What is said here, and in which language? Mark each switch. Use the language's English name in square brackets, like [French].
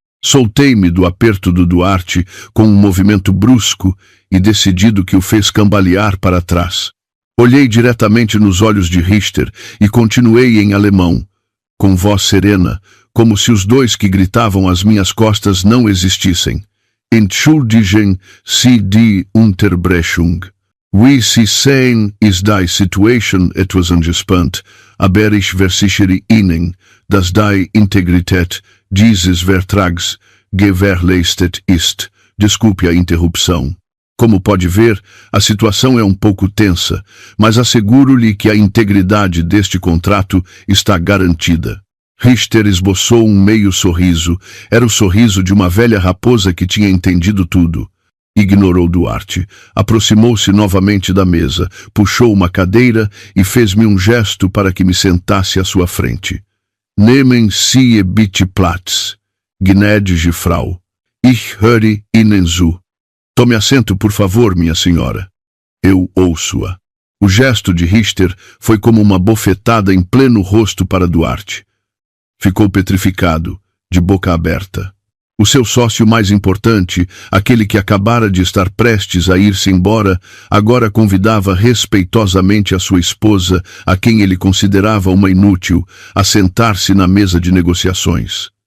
[Portuguese] Soltei-me do aperto do Duarte com um movimento brusco e decidido que o fez cambalear para trás. Olhei diretamente nos olhos de Richter e continuei em alemão, com voz serena, como se os dois que gritavam às minhas costas não existissem. [German] Entschuldigen Sie die Unterbrechung. Wie Sie sehen, ist die Situation etwas angespannt, aber ich versichere Ihnen, dass die Integrität dieses Vertrags gewährleistet ist. [Portuguese] Desculpe a interrupção. Como pode ver, a situação é um pouco tensa, mas asseguro-lhe que a integridade deste contrato está garantida. Richter esboçou um meio sorriso. Era o sorriso de uma velha raposa que tinha entendido tudo. Ignorou Duarte. Aproximou-se novamente da mesa, puxou uma cadeira e fez-me um gesto para que me sentasse à sua frente. [German] Nehmen Sie bitte Platz, gnädige Frau. Ich höre Ihnen zu. [Portuguese] Tome assento, por favor, minha senhora. Eu ouço-a. O gesto de Richter foi como uma bofetada em pleno rosto para Duarte. Ficou petrificado, de boca aberta. O seu sócio mais importante, aquele que acabara de estar prestes a ir-se embora, agora convidava respeitosamente a sua esposa, a quem ele considerava uma inútil, a sentar-se na mesa de negociações.